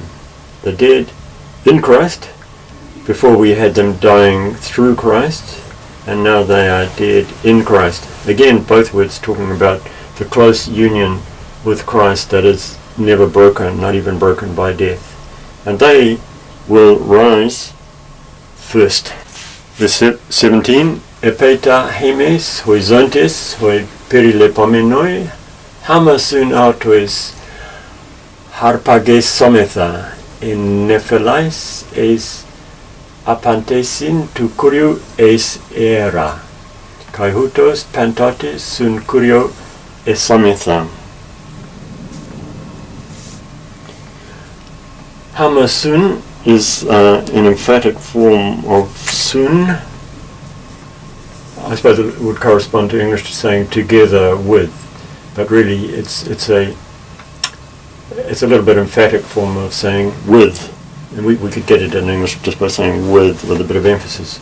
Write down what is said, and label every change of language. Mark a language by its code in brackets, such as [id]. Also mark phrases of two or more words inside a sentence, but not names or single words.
[en] The dead in Christ, before we had them dying through Christ, and now they are dead in Christ. Again, both words talking about the close union with Christ that is never broken, not even broken by death. And they will rise first. Verse 17, [el] ἔπειτα ἡμεῖς οἱ ζῶντες οἱ περιλειπόμενοι, ἅμα σὺν αὐτοῖς ἁρπαγησόμεθα, ἐν νεφέλαις εἰς ἀπάντησιν τοῦ κυρίου εἰς ἀέρα, καὶ οὕτως πάντοτε σὺν κυρίῳ ἐσόμεθα. [en] Hamasun is an emphatic form of sun. I suppose it would correspond to English to saying together with, but really it's a little bit emphatic form of saying with, and we could get it in English just by saying with a bit of emphasis.